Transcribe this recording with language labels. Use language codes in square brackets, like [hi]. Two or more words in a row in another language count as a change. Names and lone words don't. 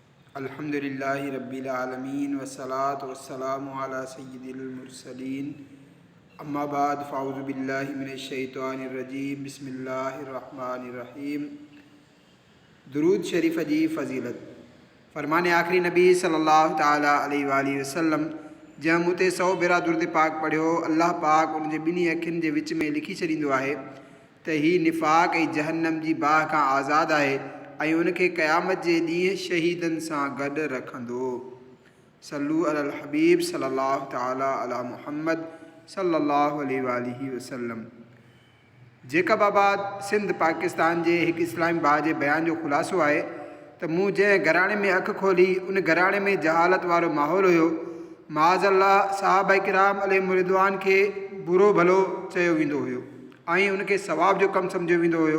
[ar] الحمد لله رب العالمين والصلاة والسلام على سيد المرسلين أما بعد فأعوذ بالله من الشيطان الرجيم بسم الله الرحمن الرحيم. [sd] दुरूद शरीफ जी फ़ज़ीलत फ़रमाने आखिरी नबी [ar] صلى الله تعالى عليه وسلم [sd] जंहिं मूं ते 100 भेरा दुरूद पाक पढ़ियो, अल्लाह पाक उन जे ॿिन्ही अखियुनि जे विच में लिखी छॾींदो आहे त हीउ निफ़ाक़ ऐं जहन्नम जी बाहि खां आज़ादु आहे ऐं उनखे क़यामत जे ॾींहुं शहीदनि सां गॾु रखंदो। [ar] صلوا على الحبيب صلى الله تعالى على محمد صلى الله عليه وسلم. [sd] जेकबाबाद सिंध पाकिस्तान जे हिकु इस्लामी भाउ जे बयान जो ख़ुलासो आहे त मूं जंहिं घराणे में अखि खोली उन घराणे में जहालत वारो माहौल हुयो। माज़अल्लाह सहाबा किराम [ar] عليهم الرضوان [sd] खे बुरो भलो चयो वेंदो हुयो ऐं उनखे सवाब जो कमु सम्झियो वेंदो हुयो।